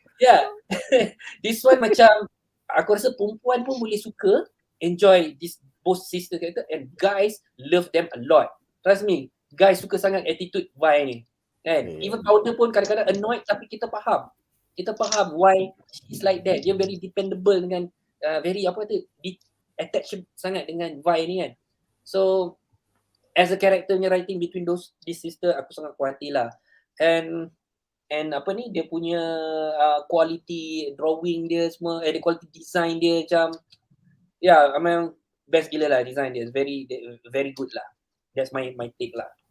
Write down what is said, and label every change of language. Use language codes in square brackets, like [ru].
[en] Yeah. This one [ms] macam aku rasa perempuan pun boleh suka, [en] enjoy this both sister character, and guys love them a lot. Trust me, [ms] guys suka sangat attitude Vi ni kan. [en] Even Powder pun kadang-kadang annoyed, [ms] tapi kita faham [en] why she's like that. [ms] Dia very dependable dengan very attached sangat dengan Vi ni kan. So as a character punya writing between this sister, aku sangat puas hati lah. And dia punya quality drawing dia semua, the quality design dia macam memang best gila lah design dia. [en] Very very good lah. That's my take lah.